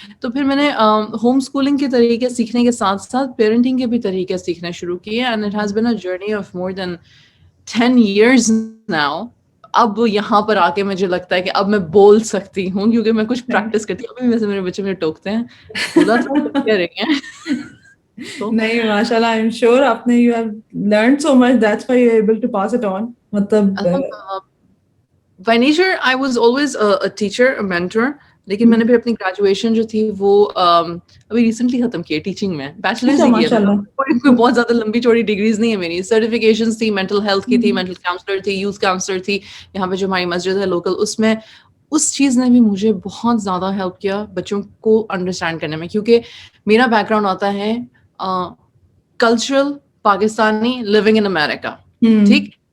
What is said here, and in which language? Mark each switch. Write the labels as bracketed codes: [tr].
[hi] तो फिर मैंने होम स्कूलिंग के तरीके सीखने के साथ साथ पेरेंटिंग के भी तरीके सीखना शुरू किए, [en] And it has been a journey of more than 10 years now. [hi] अब यहाँ पर आके मुझे लगता है कि अब मैं बोल सकती हूँ, क्योंकि मैं कुछ प्रैक्टिस करती हूँ। अभी वैसे मेरे बच्चे मुझे टोकते हैं, बोला था तो क्या रहेंगे। तो [en] नहीं, माशाल्लाह, I am sure आपने you have learned so much, that's why you are able to pass it on. [hi] मतलब [en] by nature I was always a teacher, a mentor. [hi] लेकिन मैंने फिर अपनी ग्रेजुएशन जो थी वो अभी रिसेंटली खत्म की है टीचिंग में, बैचलर्स ही किया था। कोई बहुत ज्यादा लंबी चौड़ी डिग्रीज नहीं है मेरी। सर्टिफिकेशंस थी, मेंटल हेल्थ की थी, मेंटल काउंसलर थी, यूथ काउंसलर थी। यहाँ पे जो हमारी मस्जिद है लोकल, उसमें उस चीज़ ने भी मुझे बहुत ज़्यादा हेल्प किया बच्चों को अंडरस्टैंड करने में, क्योंकि मेरा बैकग्राउंड आता है [en] cultural Pakistani living in America, [hi] ठीक।